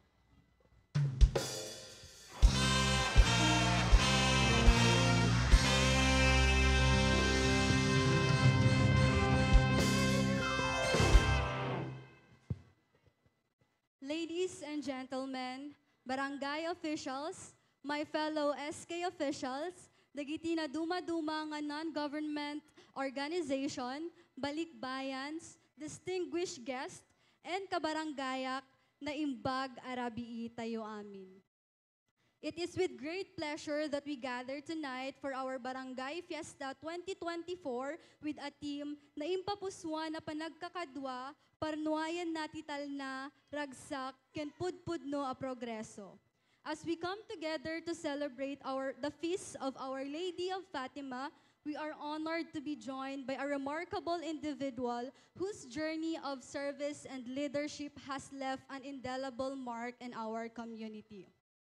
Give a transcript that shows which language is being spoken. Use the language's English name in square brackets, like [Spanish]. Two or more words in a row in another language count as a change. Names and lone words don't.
[English] Ladies and gentlemen, barangay officials, my fellow SK officials, [Iloko] dagiti na duma-duma nga [English] non-government organization, balikbayans, distinguished guest, and [Iloko] kabarangayak na imbag arabii tayo amin. [English] It is with great pleasure that we gather tonight for our Barangay Fiesta 2024 with a team [Iloko] na impapuswa na panagkakadwa, parnuayan natital na, ragsak, ken pudpudno a progreso. [English] As we come together to celebrate the feast of Our Lady of Fatima, we are honored to be joined by a remarkable individual whose journey of service and leadership has left an indelible mark in our community.